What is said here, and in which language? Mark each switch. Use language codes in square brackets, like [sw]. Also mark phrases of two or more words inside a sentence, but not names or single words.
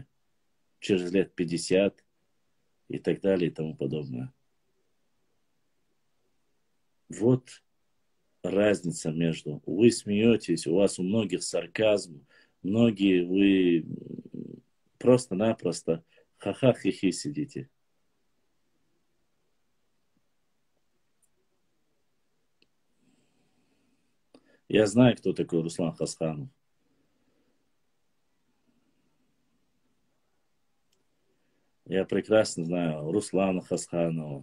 [ru] Через лет 50 и так далее и тому подобное. Вот разница между... Вы смеетесь, у вас у многих сарказм, многие вы просто-напросто ха-ха-хи-хи сидите. Я знаю, кто такой Руслан Хасханов. Я прекрасно знаю Руслана Хасханова.